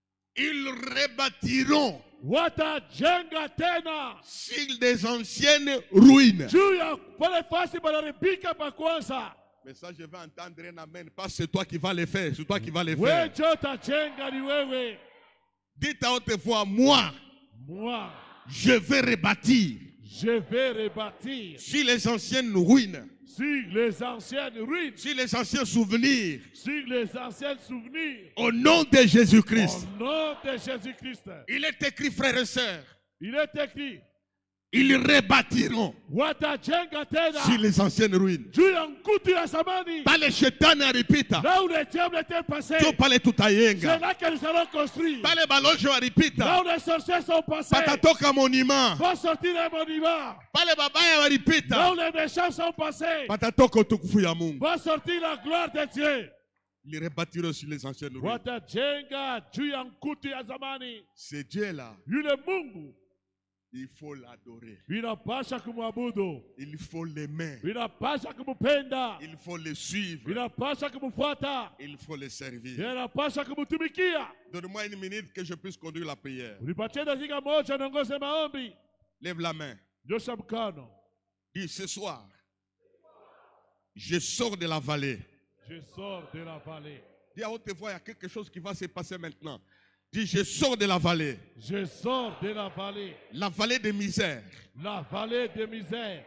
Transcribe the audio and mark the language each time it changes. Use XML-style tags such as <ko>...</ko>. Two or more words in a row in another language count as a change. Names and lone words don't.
<fr>Ils rebâtiront</fr> <sw>watajenga tena</sw> <fr>sur des anciennes ruines.</fr> <sw>juu ya pale fasi banaribika pa kwanza.</sw> <fr>Mais ça, je vais entendre un amen. Pas c'est toi qui vas le faire, c'est toi qui vas le</fr> <sw>Wewe</sw> <fr>faire.</fr> <sw>ndio utajenga, ni wewe.</sw> <fr>Dites à haute voix, moi, Moi, je vais rebâtir je vais rebâtir sur les anciennes ruines, sur les anciennes ruines, sur les anciens souvenirs, sur les anciens souvenirs. au nom de Jésus-Christ. Au nom de Jésus-Christ. Il est écrit, frères et sœurs, Il est écrit, ils rebâtiront</fr> <sw>watajenga tena</sw> <fr>sur les anciennes ruines.</fr> <sw>juu ya mkutu ya zamani. Pale shetani aripita,</sw> <fr>Là où les diables étaient passés,</fr> <sw>to pale</sw> <fr>c'est</fr> <sw>tutayenga.</sw> <fr>là que nous allons construire.</fr> <sw>Pale balojo</sw> <fr>Là</fr> <sw>aripita,</sw> <fr>où les sorciers sont passés,</fr> <sw>patatoka monument.</sw> <fr>vont sortir les monuments.</fr> <sw>Pale babaya</sw> <fr>Là</fr> <sw>waripita,</sw> <fr>où les méchants sont passés,</fr> <sw>patatoka utukufu ya Mungu.</sw> <fr>vont sortir la gloire de Dieu. Ils rebâtiront sur les anciennes ruines.</fr> <sw>Watajenga juu ya mkutu ya zamani.</sw> <fr>Ce Dieu-là,</fr> <sw>Yule Mungu</sw> <fr>il faut l'adorer.</fr> <sw>inapasha kumwabudu,</sw> <fr>Il faut l'aimer.</fr> <sw>inapasha kumupenda,</sw> <fr>Il faut le suivre.</fr> <sw>inapasha kumfuata,</sw> <fr>Il faut le servir.</fr> <sw>inapasha kumtumikia.</sw> <fr>Donne-moi une minute que je puisse conduire la prière.</fr> <sw>Unipatie dakika moja niongoze maombi.</sw> <fr>Lève la main.</fr> <sw>Nyosha mkono.</sw> <fr>Dis ce soir, je sors de la vallée. Je sors de la vallée. Dis à haute voix, il y a quelque chose qui va se passer maintenant. Dis, je sors de la vallée. Je sors de La vallée de misère. la vallée de misère,</fr>